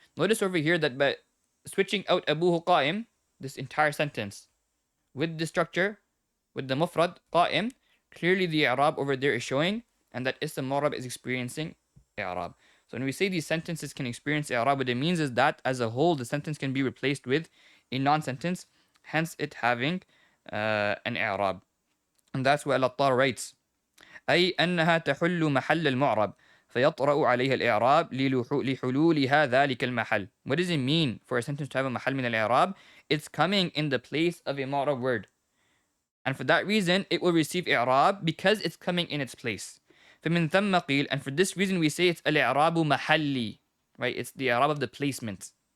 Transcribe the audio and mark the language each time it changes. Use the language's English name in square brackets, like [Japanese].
[English] Notice over here that by switching out Abuhu Qa'im, this entire sentence, with the structure, with the mufrad Qa'im, clearly the i'rab over there is showing, and that ism mu'rab is experiencing i'rab. So when we say these sentences can experience i'rab, what it means is that as a whole, the sentence can be replaced with a non-sentence, hence it having an i'rab. And that's what Al-Attar writes. [Arabic] أي أنها تحل محل المعرب فيطرأ عليها الإعراب لحلولها ذلك المحل. [English] What does it mean for a sentence to have a mahal min al-i'rab? It's coming in the place of a mu'rab word. And for that reason, it will receive i'rab because it's coming in its place. [Arabic] فمن ثم قيل, [English] and for this reason we say it's al-i'rabu mahalli. Right? It's the i'rab of the placement.